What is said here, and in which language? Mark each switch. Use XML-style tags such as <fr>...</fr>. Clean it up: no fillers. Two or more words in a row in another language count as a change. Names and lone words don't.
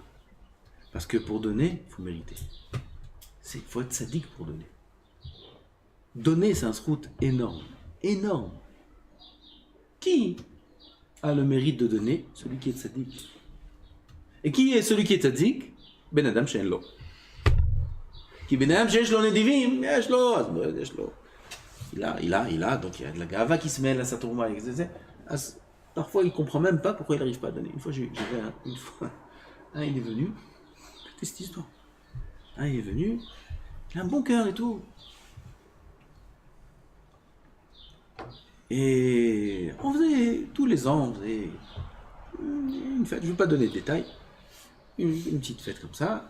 <fr>Parce que pour donner, il faut mériter. Il faut être sadique pour donner. Donner, c'est un srout énorme. Énorme. Qui a le mérite de donner? Celui qui est sadique. Et qui est celui qui est sadique?</fr> <he>בן אדם שאין לו. Qui בן אדם שיש לו נדיבים, יש לו, יש לו.</he> <fr>Il a, donc il y a de la gava qui se mêle à sa tourma. Parfois, il ne comprend même pas pourquoi il n'arrive pas à donner. Une fois, il est venu. C'est cette histoire. Il est venu, il a un bon cœur et tout. Et on faisait, tous les ans, on faisait une fête, je ne veux pas donner de détails, une petite fête comme ça.</fr>